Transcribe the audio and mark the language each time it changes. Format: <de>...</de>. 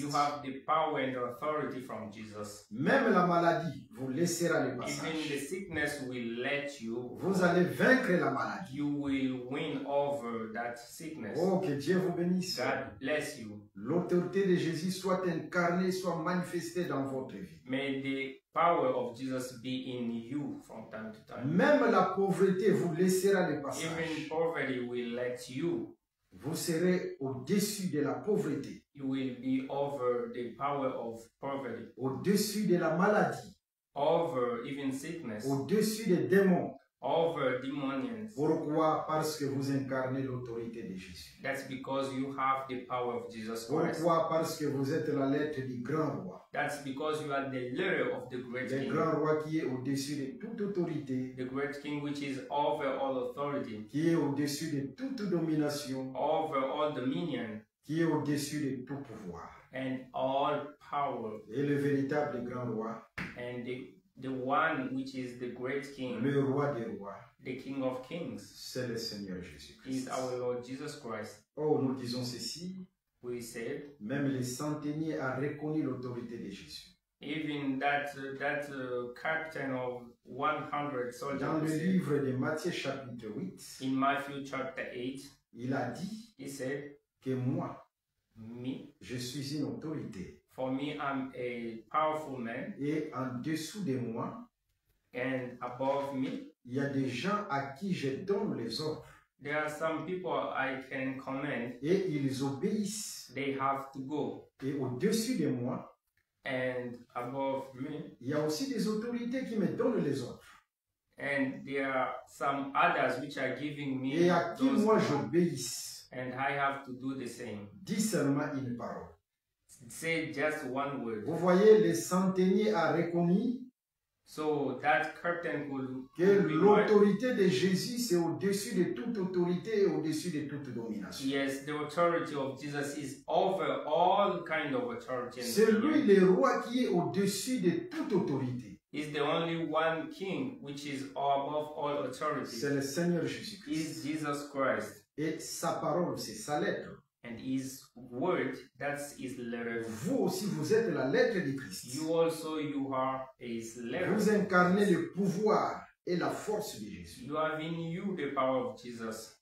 <en>You have the power and the authority from Jesus.</en> <fr>Même la maladie vous laissera le</fr> <en>Even the</en> <fr>passage.</fr> <en>sickness will let you.</en> <fr>Vous allez vaincre la maladie.</fr> <en>You will win over that sickness.</en> <fr>Oh, que Dieu vous bénisse.</fr> <en>God bless you.</en> <fr>L'autorité de Jésus soit incarnée, soit manifestée dans votre vie.</fr> <en>May the power of Jesus be in you from time to time.</en> <fr>Même la pauvreté vous laissera le</fr> <en>Even</en> <fr>passage.</fr> <en>poverty will let you.</en> <fr>Vous serez au-dessus de la pauvreté,</fr> <en>You will be over the power of poverty,</en> <fr>au-dessus de la maladie,</fr> <en>over even sickness,</en> <fr>au-dessus des démons.</fr> <en>over demonians.</en> <fr>Pourquoi? Parce que vous incarnez l'autorité de Jésus.</fr> <en>That's because you have the power of Jesus Christ.</en> <fr>Pourquoi? Parce que vous êtes la lettre du grand roi.</fr> <en>That's because you are the leader of the great</en> <fr>Le</fr> <en>king.</en> <fr>grand roi qui est au-dessus de toute autorité,</fr> <en>The great king which is over all authority,</en> <fr>qui est au-dessus de toute domination,</fr> <en>over all dominion,</en> <fr>qui est au-dessus de tout pouvoir.</fr> <en>and all power.</en> <fr>Et le véritable grand roi,</fr> <en>And the one which is the great king,</en> <fr>le roi des rois,</fr> <en>the King of Kings,</en> <fr>c'est le Seigneur</fr> <en>is</en> <fr>Jésus-Christ.</fr> <en>our Lord Jesus Christ.</en> <fr>Oh, nous disons ceci,</fr> <en>We said,</en> <fr>même les centeniers ont reconnu l'autorité de Jésus.</fr> <en>even that captain of 100 soldiers</en> <fr>Dans le</fr> <en>said,</en> <fr>livre de Matthieu chapitre 8,</fr> <en>in Matthew chapter 8,</en> <fr>il a dit</fr> <en>he said,</en> <fr>que moi,</fr> <en>me,</en> <fr>je suis une autorité.</fr> <en>for me, I'm a powerful man,</en> <fr>Et en dessous de moi,</fr> <en>and above me,</en> <fr>il y a des gens à qui je donne les ordres.</fr> <en>there are some people I can command.</en> <fr>Et ils obéissent.</fr> <en>They have to go.</en> <fr>Et au-dessus de moi,</fr> <en>and above me.</en> <fr>Il y a aussi des autorités qui me donnent les ordres.</fr> <en>And there are some others which are giving me</en> <fr>Et à qui</fr> <en>those</en> <fr>moi</fr> <en>orders,</en> <fr>j'obéisse.</fr> <en>and I have to do the same.</en> <fr>Dis seulement une parole.</fr> <en>Say just one word.</en> <fr>Vous voyez, le centenier a reconnu</fr> <en>So that curtain could</en> <fr>que</fr> <en>be right.</en> <fr>l'autorité de Jésus, c'est au-dessus de toute autorité et au-dessus de toute domination.</fr> <en>Yes, the authority of Jesus is over all kind of authority. And</en> <fr>C'est lui</fr> <en>dominion.</en> <fr>le roi qui est au-dessus de toute autorité.</fr> <en>He's the only one king which is above all authority.</en> <fr>C'est le Seigneur Jésus-Christ.</fr> <en>Is Jesus Christ.</en> <fr>Et sa parole, c'est sa lettre.</fr> <en>And his word, that's his letter.</en> <fr>Vous aussi, vous êtes la lettre de Christ.</fr> <en>You also, you are his letter.</en> <fr>Vous incarnez le pouvoir et la force de Jésus.</fr> <en>You have in you the power of Jesus.</en>